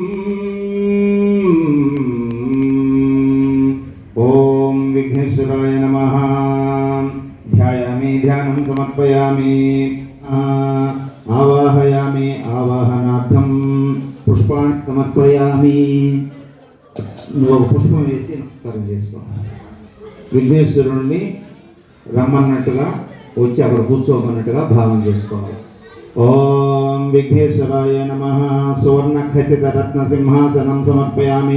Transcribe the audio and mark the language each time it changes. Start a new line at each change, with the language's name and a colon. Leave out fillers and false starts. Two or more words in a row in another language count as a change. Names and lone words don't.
Sanskrit: ओम विघ्नेश्वराय नमः। ध्यायामि ध्यानं समर्पयामि आवाहयामि आवाहनार्थं पुष्पाणि समर्पयामि।
Telugu: నువ్వు పుష్పం వేసి నమస్కారం చేసుకో. విఘ్నేశ్వరుణ్ణి రమ్మన్నట్టుగా వచ్చి అక్కడ కూర్చోమన్నట్టుగా భావం చేసుకోవాలి.
Sanskrit: ఓం విఘ్నేశ్వరాయ నమః. సువర్ణ ఖచ్చిత రత్న సింహాసనం సమర్పయామి.